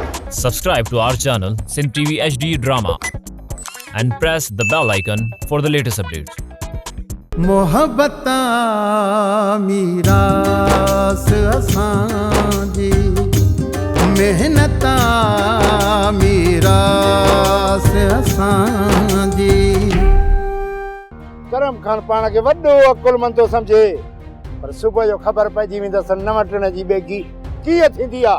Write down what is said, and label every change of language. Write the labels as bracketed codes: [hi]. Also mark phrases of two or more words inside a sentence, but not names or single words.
[en] Subscribe to our channel Sindh TV HD Drama and press the bell icon for the latest updates. [sd] मोहब्बता मीरास असांजी मेहनता मीरास असांजी करम खान पाण खे वॾो अकुलमंद थो सम्झे पर सुबुह जो ख़बर पइजी वेंदसि नवटण जी बेगी कीअं थींदी आहे।